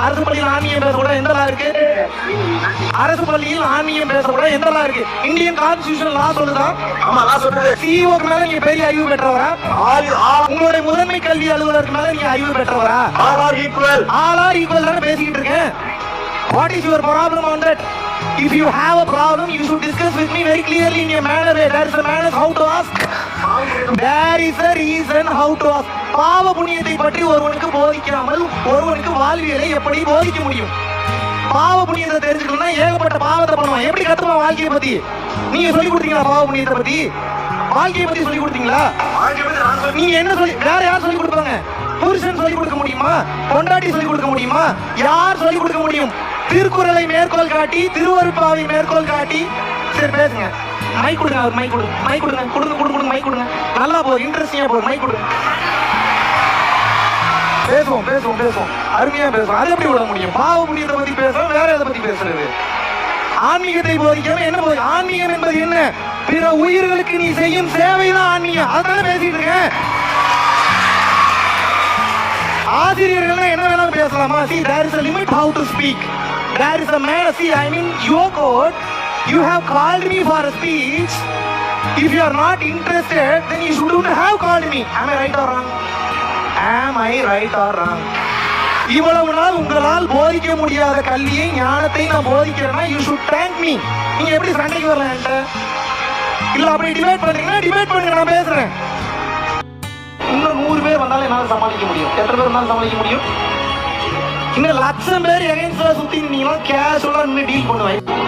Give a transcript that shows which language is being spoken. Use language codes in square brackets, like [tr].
[ta] அரசு பள்ளியில் ஆன்மீகம் பேசக்கூடாது எந்த லா இருக்கு? அரசு பள்ளியில் ஆன்மீகம் பேசக்கூடாது எந்த லா இருக்கு? [en] Indian constitution law [ta] சொல்லுதா? சிஇஓக்கு மேல நீங்க பெரிய அறிவு பெற்றவரா? உங்களுடைய முதன்மை கல்வி அலுவலருக்கு மேல நீங்க அறிவு பெற்றவரா? [en] all are equal [ta] தான பேசிக்கிட்டு இருக்கேன். [en] What is your problem on that? If you have a problem, you should discuss with me very clearly in a manner. There is a manner how to ask. There is a reason how to ask. [ta] பாவ புண்ணியத்தை பற்றி ஒருவனுக்கு போதிக்காமல் ஒருவனுக்கு வாழ்வியலை எப்படி போதிக்க முடியும்? பாவ புண்ணியத்தை தெரிஞ்சுக்கணும்னா ஏகப்பட்ட பாவத்தை பண்ணுவான். எப்படி கத்துவான் வாழ்க்கையை பத்தி? நீங்க சொல்லி கொடுத்தீங்களா? பாவ புண்ணியத்தை பத்தி, வாழ்க்கையை பத்தி சொல்லி கொடுத்தீங்களா? நீங்க என்ன சொல்லி, வேற யார் சொல்லி கொடுப்பாங்க? புருஷன் சொல்லி கொடுக்க முடியுமா? பொண்டாட்டி சொல்லி கொடுக்க முடியுமா? யார் சொல்லி கொடுக்க முடியும்? திருக்குறளை மேற்கோள் காட்டி, திருவருட்பாவை மேற்கோள் காட்டி. சரி பேசுங்க, மைக் கொடுங்க, அவர் மைக் கொடுங்க, மைக் கொடுங்க, கொடுங்க மைக் கொடுங்க. நல்லா போகுது, இன்ட்ரெஸ்டிங்கா போகுது, மைக் கொடுங்க. பேசுவோம், அருமையா பேசுவோம். அது எப்படி விட முடியும்? பாவ புண்ணியத்தை பத்தி பேசுறோம், வேற எதை பத்தி பேசுறது? ஆன்மீகத்தை போதிக்காம என்ன போகுது? ஆன்மீகம் என்பது என்ன? பிற உயிர்களுக்கு நீ செய்யும் சேவைதான் ஆன்மீகம். அதான பேசிட்டு இருக்கேன். ஆசிரியர்கள் என்ன வேணாலும் பேசலாமா? [en] See, there is a limit how to speak. There is a man, see, I mean, your code, You have called me for a speech. If you are not interested, then you shouldn't have called me. Am I right or wrong? Am I right or wrong? [ta] இவ்வளவு நாள் உங்களால் போதிக்க முடியாத கல்வியை ஞானத்தை நான் போதிக்கிறேன்னா [en] you should thank me. [ta] நீங்க எப்படி சண்டைக்கு வரலாம் என்கிட்ட? இல்ல அப்படி டிபேட் பண்றீங்கன்னா டிபேட் பண்ணுங்க, நான் பேசுறேன். இன்னும் 100 பேர் வந்தாலும் என்னால சமாளிக்க முடியும். எத்தனை பேர் வந்தாலும் சமாளிக்க முடியும்? இன்னும் 1,00,000 பேர் எகைன்ஸ்டா சுத்தி இருந்தீங்கன்னா கேஷுவலா நின்று டீல் பண்ணுவேன்.